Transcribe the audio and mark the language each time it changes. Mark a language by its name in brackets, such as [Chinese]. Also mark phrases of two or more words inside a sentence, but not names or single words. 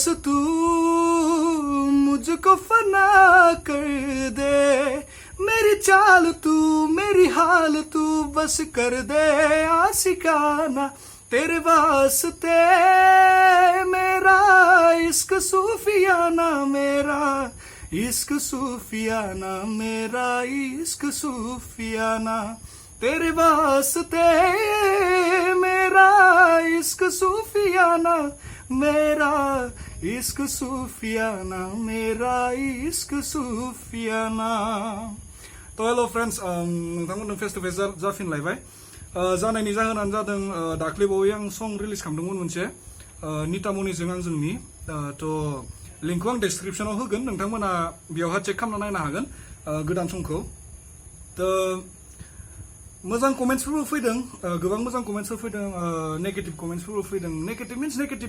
[Hindi] तू मुझको फना कर दे मेरी चाल तू मेरी हाल तू बस कर दे आशिकाना तेरे वास्ते मेरा इश्क सूफियाना मेरा इश्क सूफियाना मेरा इश्क सूफियाना तेरे वास्ते मेरा इश्क सूफियाना मेरा इश्क सूफियाना [Bodo] मेरा इश्क सूफियाना तो [English] hello friends [Bodo] नोंथांमोननो [English] face to face [Bodo] जाफिनलायबाय जानायनि जाहोनानो जादों दाख्लैबावै आं सं रिलिज खालामदोंमोन मोनसे नितामनिजों आंजोंनि तो लिंकखौ आं डेसक्रिप्शनाव होगोन नोंथांमोना बेयावहा चेक खालामना नायनो हागोन गोदान समखौ तो मोजां कमेन्ट्सफोरबो फैदों गोबां मोजां कमेन्ट्सफोर फैदों नेगेटिभ कमेन्ट्सफोरबो फैदों [English] negative means negative